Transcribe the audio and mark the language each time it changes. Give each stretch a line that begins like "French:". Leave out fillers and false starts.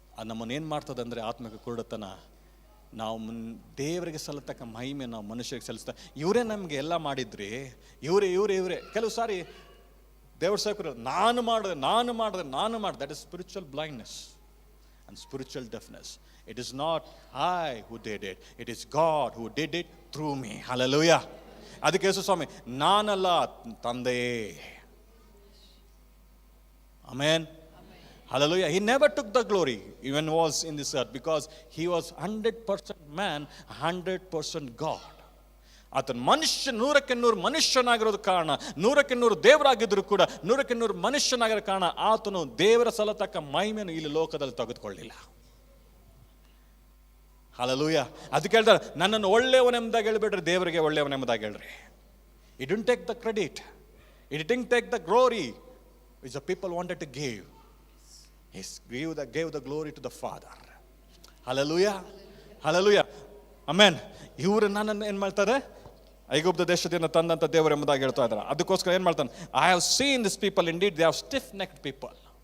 Kannada: ನಮ್ಮನ್ನೇನು ಮಾಡ್ತದೆ ಅಂದರೆ ಆತ್ಮಿಕ ಕುರುಡತನ. ನಾವು ದೇವರಿಗೆ ಸಲ್ಲತಕ್ಕ ಮಹಿಮೆ ನಾವು ಮನುಷ್ಯರಿಗೆ ಸಲ್ಲಿಸ್ತಾ, ಇವರೇ ನಮಗೆ ಎಲ್ಲ ಮಾಡಿದ್ರಿ, ಇವರೇ ಕೆಲವು ಸಾರಿ ದೇವ್ರ ಸೇವಕರು ನಾನು ಮಾಡಿದೆ.
English: That is spiritual blindness and spiritual deafness. It is not I who did it, it is God who did it through me.
Kannada: Hallelujah. ಅದಕ್ಕೆ ಯೇಸು ಸ್ವಾಮಿ, ನಾನಲ್ಲ ತಂದೆಯೇ.
English: Amen. Hallelujah. He never took the glory even was in this earth because he was 100% man, 100% God.
Kannada: ಆತನ ಮನುಷ್ಯ 100% ಮನುಷ್ಯನಾಗಿರೋದು ಕಾರಣ, 100% ದೇವರಾಗಿದ್ರು ಕೂಡ 100% ಮನುಷ್ಯನಾಗಿರೋ ಕಾರಣ ಆತನು ದೇವರ ಸಲ್ಲತಕ್ಕ ಮಹಿಮೆಯನ್ನು ಇಲ್ಲಿ ಲೋಕದಲ್ಲಿ ತೆಗೆದುಕೊಳ್ಳಿಲ್ಲ. ಹಲ್ಲೆಲೂಯಾ. ಅದಕ್ಕೆ ಹೇಳ್ತಾರೆ, ನನ್ನನ್ನು ಒಳ್ಳೆಯವನೆಂಬುದಾಗಿ ಹೇಳ್ಬೇಡ್ರಿ, ದೇವರಿಗೆ ಒಳ್ಳೆಯವನೆಂಬುದಾಗಿ ಹೇಳ್ರಿ.
English: He didn't take the credit, he didn't take the glory which the people wanted to give. He gave the glory to the Father. Hallelujah. Hallelujah. Amen.
Kannada: ಇವರು ನನ್ನನ್ನು ಏನು ಮಾಡ್ತಾರೆ, ಐಗುಪ್ತ ದೇಶದಿಂದ ತಂದಂಥ ದೇವರು ಎಂಬುದಾಗಿ ಹೇಳ್ತಾ ಇದ್ದಾರೆ. ಅದಕ್ಕೋಸ್ಕರ ಏನು ಮಾಡ್ತಾನೆ,
English: I have seen this people indeed they have stiff necked people.